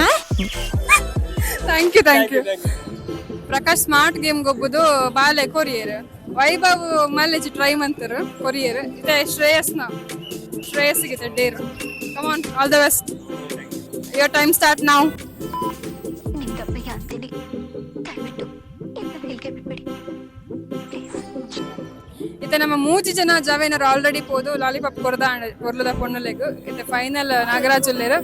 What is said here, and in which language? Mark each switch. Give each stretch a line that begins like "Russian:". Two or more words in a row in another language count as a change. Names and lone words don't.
English: thank you.
Tulu: ಪ್ರಕಾಶ್ ಸ್ಮಾರ್ಟ್ ಗೇಮ್ ಗೊಬ್ಬುದು ಬಾಲೆ ಕೊರಿಯರ್ ವೈಭವ್ ಮಲ್ಲೆಜಿ ಟ್ರೈ ಮಂತರು ಕೊರಿಯರ್ ಇತ್ತೆ ಶ್ರೇಯಸ್ಗೆ ಡೇರ್.
English: come on, all the best. your time start now.
Kannada: ನಿಮ್ಮ ತಪ್ಪಿಗೆ ಅಂತೀನಿ, ದಯವಿಟ್ಟು ಇನ್ನು ಮೇಲ್ಗೆ ಬಿಟ್ಬಿಡಿ ಪ್ಲೀಸ್.
Tulu: ಇತ್ತೆ ನಮ್ಮ ಮೂಜಿ ಜನ ಜವೇನರು ಆಲ್ರೆಡಿ ಪೋದು ಲಾಲಿಪಾಪ್ ಕೊರ್ಲದ ಪೊಣ್ಣಲೆಗು ಇತ್ತೆ ಫೈನಲ್ ನಾಗರಾಜ್ ಉಲ್ಲೇರು.